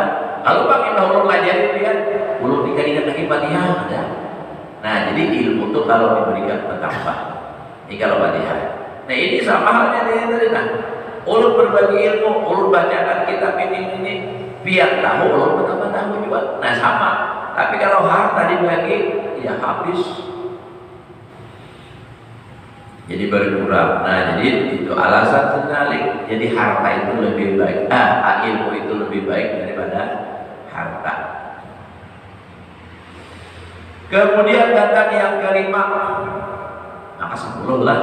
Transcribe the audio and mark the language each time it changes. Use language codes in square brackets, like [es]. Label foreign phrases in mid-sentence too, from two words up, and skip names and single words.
[id] Kalau pakai ulun pelajari biar ulun dikali lagi Fatihah ada. Nah, jadi ilmu itu kalau diberikan bertambah. Ini kalau Fatihah. Nah, ini sama halnya dengan tadi. Nah, ulun berbagi ilmu, ulun bacakan kitab ini biar tahu, ulun bertambah tahu juga. Nah, sama. Tapi kalau harta dibagi, ya habis. Jadi berkurang. Nah, jadi itu alasan sekali. Jadi harta itu lebih baik. Ilmu itu lebih baik daripada harta. Kemudian datang yang kelima, maka 10 lah.